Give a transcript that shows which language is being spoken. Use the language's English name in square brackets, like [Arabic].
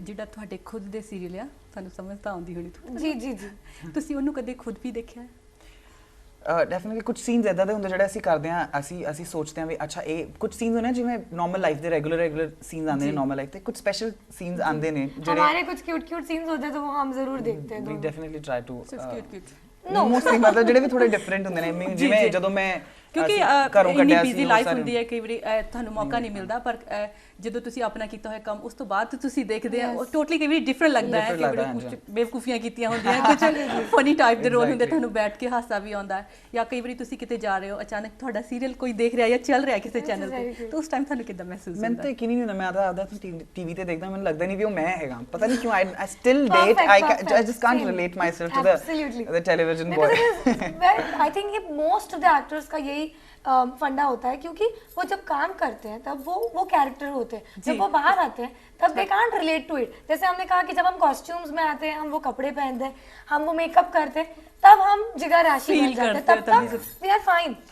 [Punjabi] ਜਿਹੜਾ ਤੁਹਾਡੇ ਖੁਦ ਦੇ ਸੀਰੀਅਲ ਆ ਤੁਹਾਨੂੰ ਸਮਝ ਤਾਂ ਆਉਂਦੀ ਹੋਣੀ ਜੀ ਜੀ ਜੀ, ਤੁਸੀਂ ਉਹਨੂੰ ਕਦੇ ਖੁਦ ਵੀ ਦੇਖਿਆ? ਡੈਫੀਨਿਟਲੀ ਕੁਝ ਸੀਨਸ ਇਦਾਂ ਦੇ ਹੁੰਦੇ ਜਿਹੜੇ ਅਸੀਂ ਕਰਦੇ ਹਾਂ, ਅਸੀਂ ਸੋਚਦੇ ਹਾਂ ਵੀ ਅੱਛਾ ਇਹ ਕੁਝ ਸੀਨਸ ਹੁੰਦੇ ਜਿਵੇਂ ਨਾਰਮਲ ਲਾਈਫ ਦੇ ਰੈਗੂਲਰ ਸੀਨਸ ਆਉਂਦੇ ਨੇ ਨਾਰਮਲ ਲਾਈਫ ਤੇ, ਕੁਝ ਸਪੈਸ਼ਲ ਸੀਨਸ ਆਉਂਦੇ ਨੇ ਜਿਹੜੇ [Hindi] हमारे कुछ क्यूट सीन्स होते हैं तो वो हम जरूर देखते हैं। [English] we definitely try to cute [Punjabi] mostly ਮਤਲਬ ਜਿਹੜੇ ਵੀ ਥੋੜੇ ਡਿਫਰੈਂਟ ਹੁੰਦੇ ਨੇ, ਜਿਵੇਂ ਜਦੋਂ ਮੈਂ ਕਿਉਂਕਿ ਘਰੋਂ ਇੰਨੀ ਕੱਢਿਆ ਬਿਜ਼ੀ ਸੀ ਲਾਈਫ ਹੁੰਦੀ ਹੈ, ਕਈ ਵਾਰੀ ਤੁਹਾਨੂੰ ਮੌਕਾ ਨਹੀਂ ਮਿਲਦਾ, ਪਰ ਜਦੋਂ ਤੁਸੀਂ ਆਪਣਾ ਕੀਤਾ ਹੋਇਆ ਕੰਮ ਉਸ ਤੋਂ ਬਾਅਦ ਤੁਸੀਂ ਦੇਖਦੇ ਆ ਉਹ ਟੋਟਲੀ ਕਈ ਵਾਰੀ ਡਿਫਰੈਂਟ ਲੱਗਦਾ ਹੈ, ਕਈ ਵਾਰੀ ਕੁਝ ਬੇਵਕੂਫੀਆਂ ਕੀਤੀਆਂ ਹੁੰਦੀਆਂ, ਕੁਝ ਫਨੀ ਟਾਈਪ ਦੇ ਰੋਲ ਹੁੰਦੇ, ਤੁਹਾਨੂੰ ਬੈਠ ਕੇ ਹਾਸਾ ਵੀ ਆਉਂਦਾ ਹੈ, ਜਾਂ ਕਈ ਵਾਰੀ ਤੁਸੀਂ ਕਿਤੇ ਜਾ ਰਹੇ ਹੋ ਅਚਾਨਕ ਤੁਹਾਡਾ ਸੀਰੀਅਲ ਕੋਈ ਦੇਖ ਰਿਹਾ ਜਾਂ ਚੱਲ ਰਿਹਾ ਕਿਸੇ ਚੈਨਲ ਤੇ, ਤਾਂ ਉਸ ਟਾਈਮ ਤੁਹਾਨੂੰ ਕਿੱਦਾਂ ਮਹਿਸੂਸ ਹੁੰਦਾ? ਮੈਨੂੰ ਤਾਂ ਯਕੀਨ ਹੀ ਨਹੀਂ ਹੁੰਦਾ, ਮੈਂ ਆਦਾ ਟੀਵੀ ਤੇ ਦੇਖਦਾ, ਮੈਨੂੰ ਲੱਗਦਾ ਨਹੀਂ ਵੀ ਉਹ ਮੈਂ ਹੈਗਾ, ਪਤਾ ਨਹੀਂ ਕਿਉਂ [English] I still date I just can't relate myself to the television boy. I think [Hindi] ये [English] most of the actors [Hindi] का यही फंडा होता है, क्योंकि वो जब काम करते हैं तब वो कैरेक्टर होते हैं, जब वो बाहर आते हैं तब [English] They can't relate to it. [Hindi] जैसे हमने कहा कि जब हम कॉस्ट्यूम्स में आते हैं, हम वो कपड़े पहनते हैं, हम वो मेकअप करते हैं, तब हम जिगर राशि बन जाते हैं, तब तक [English] We are fine.